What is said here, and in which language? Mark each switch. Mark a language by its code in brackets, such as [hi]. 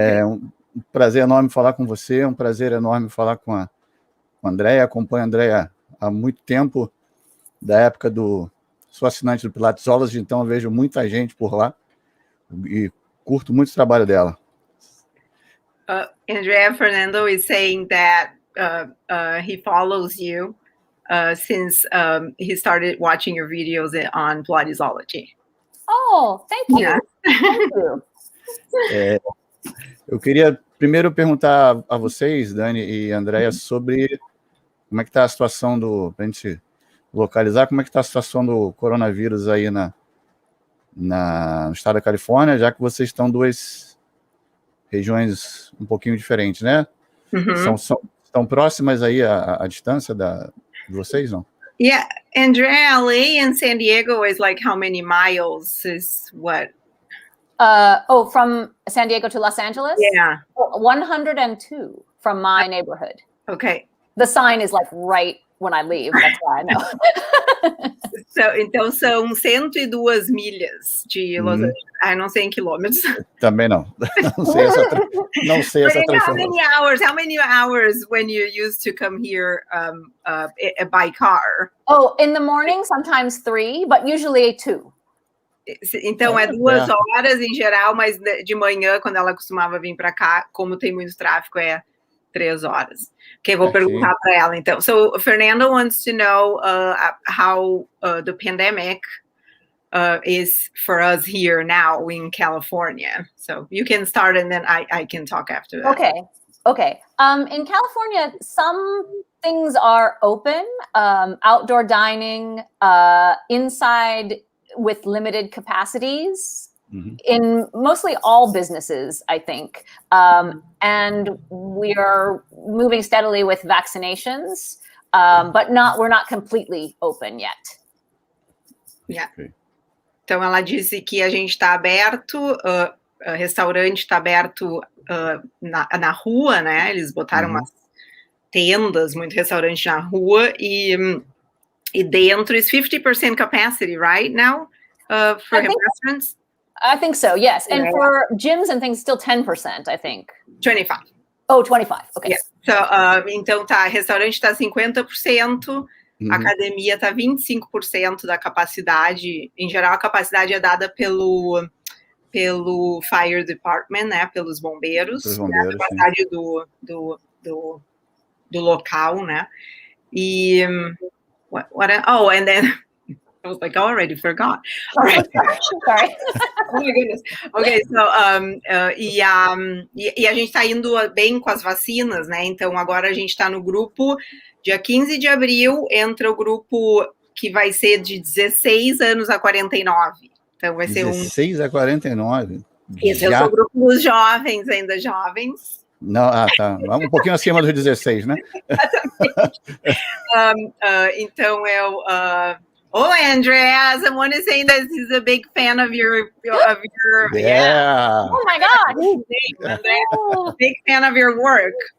[pt] É um prazer enorme falar com você, um prazer enorme falar com a Andrea. Acompanho a Andrea há muito tempo, da época sou assinante do Pilatesology, então eu vejo muita gente por lá e curto muito o trabalho dela. [en] Andrea Fernando is saying that he follows you since he started watching your videos on Pilatesology. Oh, thank you. Yeah. Thank you. [pt] Eu queria primeiro perguntar a vocês, Dani e Andrea, sobre como é que está a situação para a gente localizar, como é que está a situação do coronavírus aí no estado da Califórnia, já que vocês estão duas regiões um pouquinho diferentes, né? Uhum. Estão próximas aí a distância de vocês, não? [en] Yeah, Andrea, LA and San Diego is like how many miles is what? From San Diego to Los Angeles? Yeah. 102 from my neighborhood. Okay. The sign is like right when I leave. That's why I know. [pt] Então são 102 milhas de Los Angeles. Não sei em quilômetros. Também não. Não sei essa transformação. [en] How many hours when you used to come here by car? Oh, in the morning, sometimes 3, but usually 2. [pt] Então é 2 horas em geral, mas de manhã, quando ela costumava vir para cá, como tem muito tráfego, é 3 horas. Okay, vou perguntar para ela então. [en] So Fernando wants to know how the pandemic is for us here now in California. So you can start and then I can talk after that. Okay. In California, some things are open, outdoor dining, inside with limited capacities. Mm-hmm. In mostly all businesses, I think. And we are moving steadily with vaccinations, but we're not completely open yet. Yeah. [pt] Então, ela disse que a gente está aberto, restaurante está aberto na rua, né? Eles botaram umas tendas, muito restaurante na rua, e dentro [en] is 50% capacity, right, now, for restaurants? I think so, yes. And for gyms and things, still 10%, I think. 25. Oh, 25, okay. Yeah. [pt] So, então, restaurante está 50%, academia está 25% da capacidade. Em geral, a capacidade é dada pelo fire department, né, pelos bombeiros. A capacidade do local, né. [en] E, and then... I was like, I already forgot. All right. Sorry. Oh my goodness. Okay, so [pt] e a gente está indo bem com as vacinas, né? Então agora a gente está no grupo. Dia 15 de abril entra o grupo que vai ser de 16 anos a 49. Então vai ser 16 a 49. Esse é o grupo dos jovens, ainda jovens. Não, tá. Um pouquinho acima dos 16, né? [en] Então oh, Andrea, someone is saying that he's a big fan of your yeah. Oh my God. Andrea, big fan of your work.